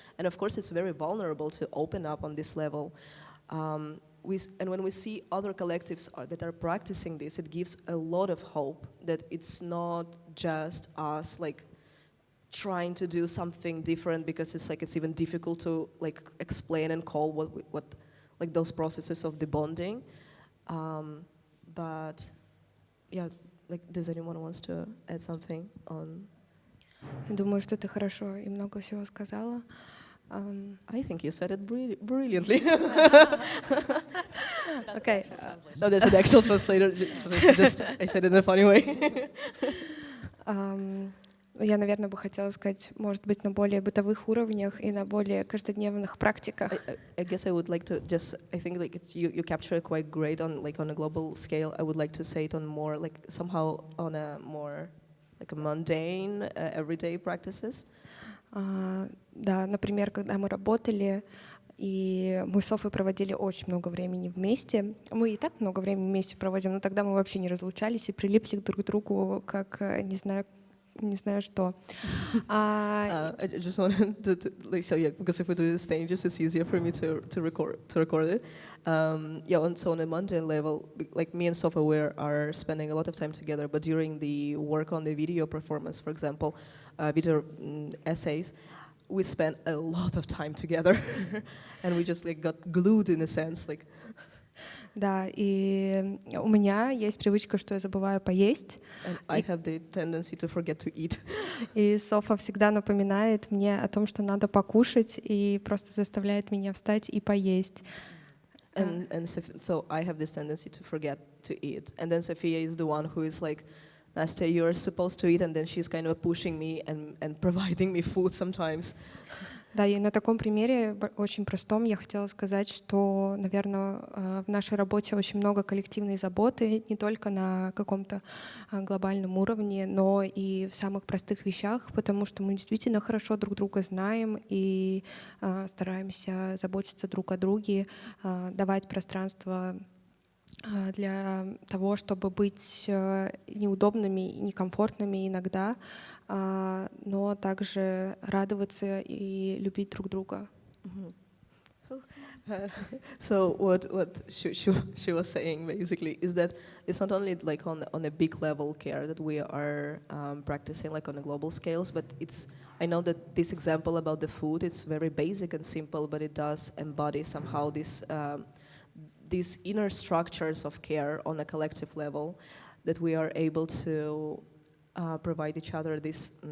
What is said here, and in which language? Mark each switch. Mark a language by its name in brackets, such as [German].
[English] And of course, it's very vulnerable to open up on this level. And when we see other collectives that are practicing this, it gives a lot of hope that it's not just us like trying to do something different, because it's like it's even difficult to like explain and call what like those processes of the bonding. But yeah, like, does anyone wants to add something on? [Russian] Думаю, что ты хорошо и много всего сказала. [English] I think you said it brilliantly. Okay. No, there's an actual translator. Just I said it in a funny way. [Russian] я, наверное, бы хотела сказать, может быть, на более бытовых уровнях и на более каждодневных практиках. [English] I guess I would like to just, I think like it's, you capture it quite great on like on a global scale. I would like to say it on more like somehow on a more like a mundane, everyday practices. [Russian] Да, например, когда мы работали, и мы с Софой проводили очень много времени вместе. Мы и так много времени вместе проводим, но тогда мы вообще не разлучались и прилипли друг к другу, как не знаю что. [English] I just wanted to like, so yeah, because if we do this thing, just it's easier for me to record it. Yeah, so on a mundane level, like me and Sofa, are spending a lot of time together. But during the work on the video performance, for example, video essays, we spent a lot of time together, and we just like got glued in a sense, like. [Russian] Да, и у меня есть привычка, что я забываю поесть. [English] And I have the tendency to forget to eat. [Russian] И Софа всегда напоминает мне о том, что надо покушать, и просто заставляет меня встать и поесть. [English] And so I have this tendency to forget to eat. And then Sofia is the one who is like, Nastya, you're supposed to eat, and then she's kind of pushing me and providing me food sometimes. [Russian] Да, и на таком примере очень простом я хотела сказать, что, наверное, в нашей работе очень много коллективной заботы, не только на каком-то глобальном уровне, но и в самых простых вещах, потому что мы действительно хорошо друг друга знаем и стараемся заботиться друг о друге, давать пространство для того, чтобы быть неудобными и некомфортными иногда, но также радоваться и любить друг друга. [English] So what she was saying basically is that it's not only like on a big level care that we are practicing like on a global scales, but I know that this example about the food, it's very basic and simple, but it does embody somehow these inner structures of care on a collective level, that we are able to provide each other this